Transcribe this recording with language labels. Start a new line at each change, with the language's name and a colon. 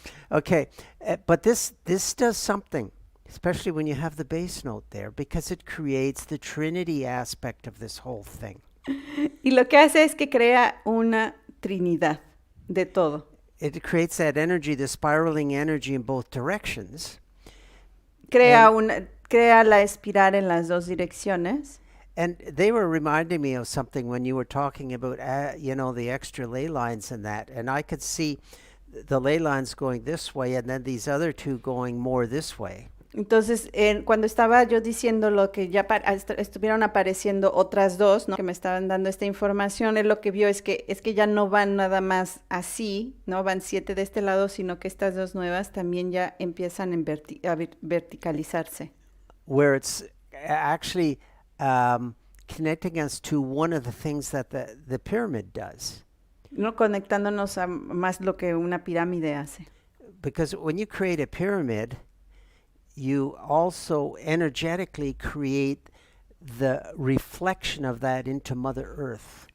English: Okay, but this does something, especially when you have the bass note there, because it creates the Trinity aspect of this whole thing.
Spanish: Y lo que hace es que crea una trinidad de todo.
English: It creates that energy, the spiraling energy in both directions.
Spanish: Crea la espiral en las dos direcciones.
English: And they were reminding me of something when you were talking about, the extra ley lines and that. And I could see the ley lines going this way and then these other two going more this way.
Spanish: Entonces, cuando estaba yo diciendo lo que ya estuvieron apareciendo otras dos, ¿no?, que me estaban dando esta información, él lo que vio es que ya no van nada más así, no van 7 de este lado, sino que estas dos nuevas también ya empiezan a verticalizarse.
English: Where it's actually connecting us to one of the things that the pyramid does.
Spanish: No, conectándonos a más lo que una pirámide hace.
English: Because when you create a pyramid, you also energetically create the reflection of that into Mother Earth.